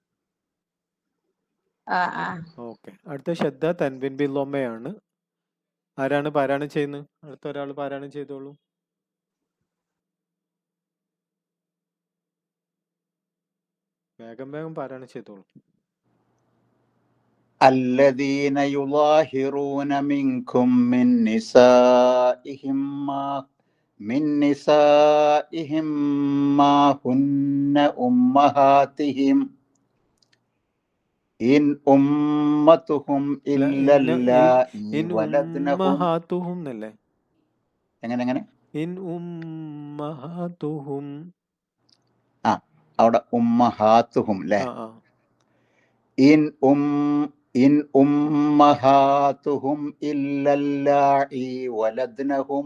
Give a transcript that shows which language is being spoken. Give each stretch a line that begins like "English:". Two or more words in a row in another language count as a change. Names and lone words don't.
Malayalam: ഓക്കെ, അടുത്ത ശദ്ദ തൻവീൻ ബിൽ ലൊമ്മയാണ്. ആരാണ് പാരായണം ചെയ്യുന്നത്? അടുത്ത ഒരാൾ പാരായണം ചെയ്തോളൂ. വേഗം പാരായണം ചെയ്തോളൂ.
Arabic: الذين يظاهرون منكم من نسائهم ما هن أمهاتهم إن أمتهم إلا اللائي ولدنهم.
Malayalam: ഉമ്മഹാത്തുഹും എന്നല്ലേ? എങ്ങനെ
Arabic: إن أمهاتهم.
Malayalam: അവിടെ ഉമ്മഹാത്തുഹും അല്ലേ?
Arabic: إن أمهاتهم إلا اللائي ولدنهم.